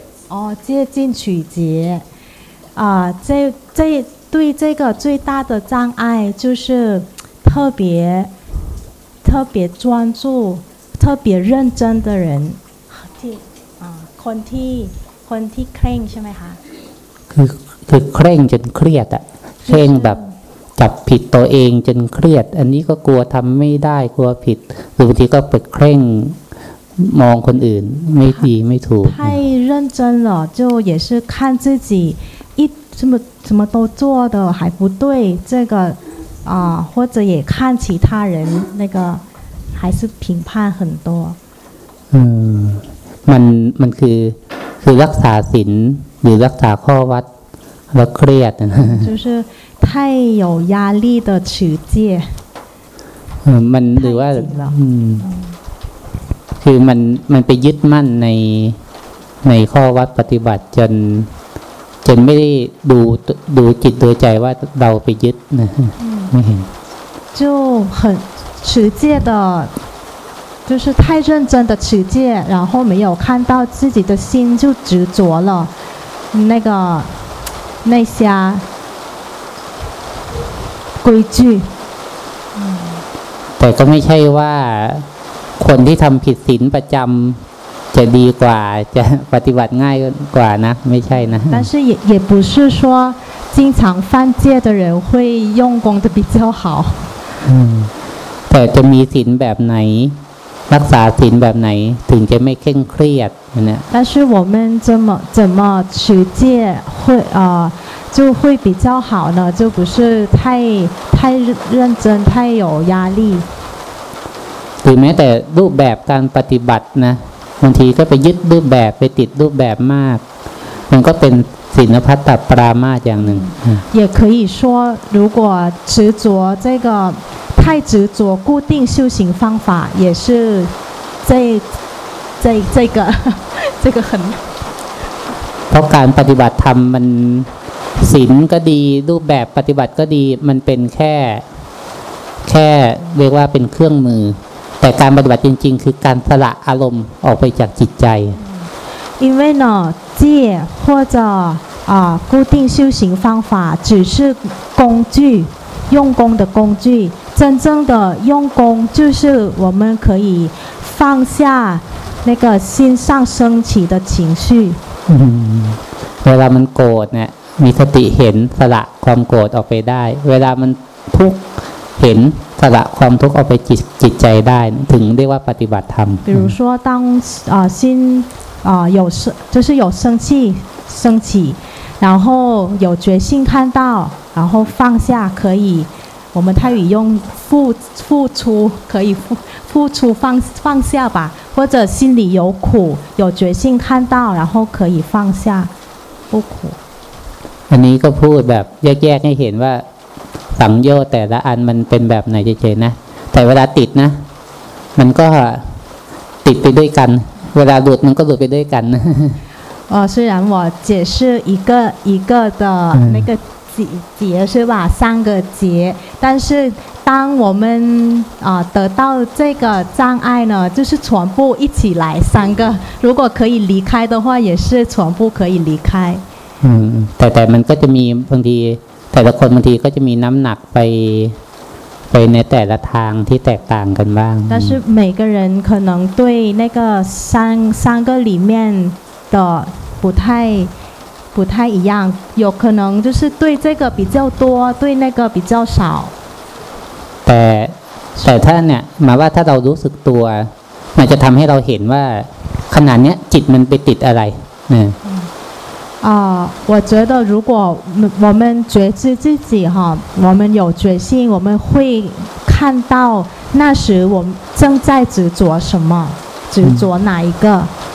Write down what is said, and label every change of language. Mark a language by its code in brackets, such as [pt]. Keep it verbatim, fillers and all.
[zh] 哦，戒禁取节，啊，这这对这个最大的障碍就是特别特别专注、特别认真的人， [th] ที่อ่าคนที่คนที่เคร่งใช่ไหมคะ คือคือเคร่งจนเครียดอะเคร่งแบบจับผิดตัวเองจนเครียดอันนี้ก็กลัวทำไม่ได้กลัวผิดหรือบางทีก็ไปเคร่งมองคนอื่นไม่ดีไม่ถูก [zh] 太认真了就也是看自己一什么什么都做的还不对这个啊或者也看其他人那个还是评判很多 [th] อืมมันมันคือคือรักษาศีลหรือรักษาข้อวัดแล้วเครียดนะ [zh] 就是太有压力的持戒 [th] มันหรือว่าอืมคือมันมันไปยึดมั่นในในข้อวัดปฏิบัติจนจนไม่ได้ดูดูจิตดูใจว่าเราไปยึดนะไม่เห็น [zh] 就很持戒的就是太认真的持戒然后没有看到自己的心就执着了那个那些规矩 [th] แต่ก็ไม่ใช่ว่าคนที่ทำผิดศีลประจำจะดีกว่าจะปฏิบัติง่ายกว่านะไม่ใช่นะ [zh] 但是也也不是说经常犯戒的人会用功的比较好 [th] อืมแต่จะมีศีลแบบไหนรักษาศีลแบบไหนถึงจะไม่เคร่งเครียดเนี่ย [zh] 但是我们怎么怎么持戒会呃就会比较好呢就不是太太认真太有压力 [th] หรือแม้แต่รูปแบบการปฏิบัตินะบางทีก็ไปยึดรูปแบบไปติดรูปแบบมากมันก็เป็นศีลภัตตปรามาสอย่างหนึ่ง [zh] 也可以说如果执着这个太执着固定修行方法也是这这这个这个很 [th] เพราะการปฏิบัติธรรมมันศีลก็ดีรูปแบบปฏิบัติก็ดีมันเป็นแค่แค่เรียกว่าเป็นเครื่องมือแต่การปฏิบัติจริงๆคือการสละอารมณ์ออกไปจากจิตใจ [zh] 因为呢戒或者啊固定修行方法只是工具用功的工具真正的用功就是我们可以放下那个心上升起的情绪 [th] เวลามันโกรธเนี่ยมีสติเห็นสละความโกรธออกไปได้เวลามันทุกข์เห็นสละความทุกข์ออกไปจิตจิตใจได้ถึงเรียกว่าปฏิบัติธรรม [zh] 比如说当啊心啊有生就是有生气升起然后有决心看到然后放下可以我们泰语用付付出可以付付出放放下吧或者心里有苦有决心看到然后可以放下不苦 [th] อันนี้ก็พูดแบบแยกๆให้เห็นว่าสังโยชน์แต่ละอันมันเป็นแบบไหนเฉยๆนะแต่เวลาติดนะมันก็ติดไปด้วยกันเวลาหลุดมันก็หลุดไปด้วยกัน [zh] 哦虽然我解释一个一个的那个结结是吧三个结但是当我们啊得到这个障碍呢就是全部一起来三个如果可以离开的话也是全部可以离开 [th] อืมแต่แต่มันก็จะมีบางทีแต่ละคนบางทีก็จะมีน้ำหนักไปไปในแต่ละทางที่แตกต่างกันบ้าง [zh] 但是每个人可能对那个三三个里面的不太不太一样，有可能就是对这个比较多，对那个比较少。 [th] แต่แต่ถ้าเนี่ยหมายว่าถ้าเรารู้สึกตัวมันจะทำให้เราเห็นว่าขณะเนี้ยจิตมันไปติดอะไรเนี่ย [zh] 啊、uh, 我觉得如果我们觉知自己哈，我们有决心，我们会看到那时我们正在执着什么，执着哪一个。